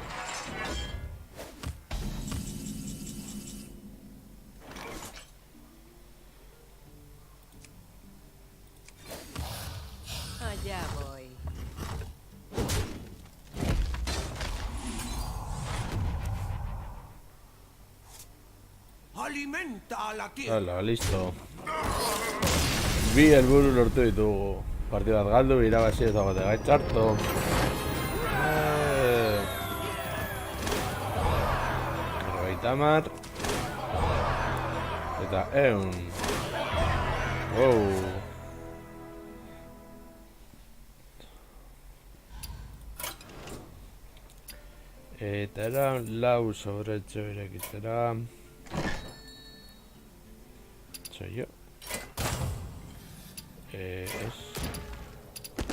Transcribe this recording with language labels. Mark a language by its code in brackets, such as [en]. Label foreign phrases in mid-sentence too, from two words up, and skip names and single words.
[es] Allá voy. Alimenta a la tierra. Hala, listo. [eu] Bi helburu lortu ditugu. Partidu bat galdu, irabazi ez dagote gai txarto. Berrogeita hamar. Eta 100. Wow. Eta era lau sobretxo irekitzera. [es] Soy yo. Es...